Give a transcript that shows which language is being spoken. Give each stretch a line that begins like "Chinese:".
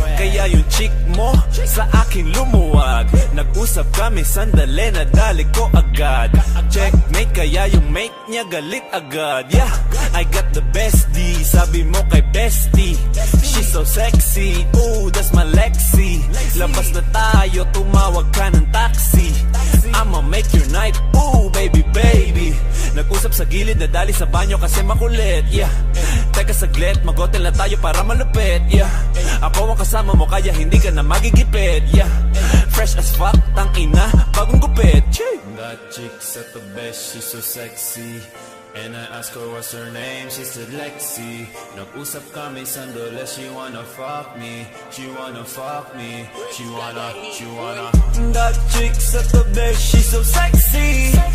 Filipino: Kaya yung chick mo sa akin lumuwag. Nag-usap kami sandali, nadali ko agad. Checkmate, kaya yung mate niya galit agad. Yeah,
English: I got the bestie,
Filipino: sabi mo kay bestie.
English: She's so sexy, ooh, that's my Lexi.
Filipino: Labas na tayo, tumawag ka ng taxi.
English: I'ma make your night, ooh, baby, baby.
Filipino: Nag-usap sa gilid, nadali sa banyo kasi makulit. Yeah, teka saglit, mag-hotel na tayo para malupit. Yeah, ako ang kasama mo kaya hindi ka na magigipit.
English: Yeah, fresh as fuck,
Filipino: tang ina, bagong gupit.
English: That chick's at the best, she's so sexy. And I ask her what's her name, she said Lexi.
Filipino: Nag-usap kami sandali,
English: she wanna fuck me. She wanna fuck me. She wanna That chick's at the best, she's so sexy.